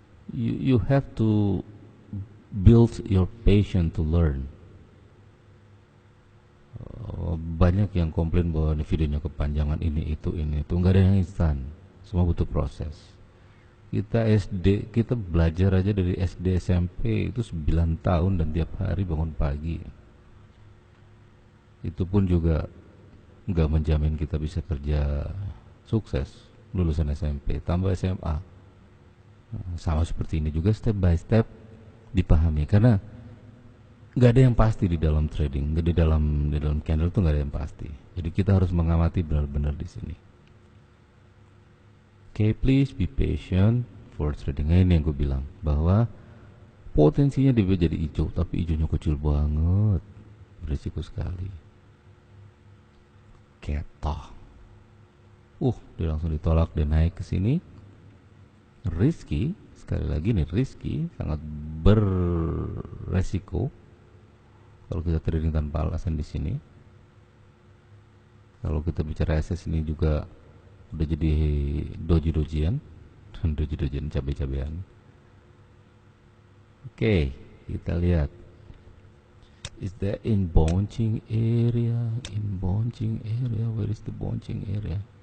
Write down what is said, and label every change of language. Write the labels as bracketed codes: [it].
[en] You have to build your patience to learn. [id] Banyak yang komplain bahwa ini videonya kepanjangan, ini itu. Nggak ada yang instan. Semua butuh proses. Kita belajar aja dari SD SMP itu 9 tahun dan tiap hari bangun pagi. Itu pun juga nggak menjamin kita bisa kerja sukses lulusan SMP tambah SMA. Sama seperti ini juga, step by step dipahami, karena nggak ada yang pasti di dalam trading, di dalam candle tuh nggak ada yang pasti. Jadi kita harus mengamati benar-benar di sini. [en] Okay, please be patient for trading. [id] Ini yang gue bilang bahwa potensinya dia jadi hijau, tapi hijaunya kecil banget, berisiko sekali. Ketoh. Dia langsung ditolak dan naik ke sini. Risky, sekali lagi nih risky, sangat beresiko. Kalau kita trading tanpa alasan di sini. Kalau kita bicara SS ini juga udah jadi doji-dojian, doji-dojian cabai-cabean. Oke, kita lihat. [en] Is that in bouncing area? In bouncing area, where is the bouncing area?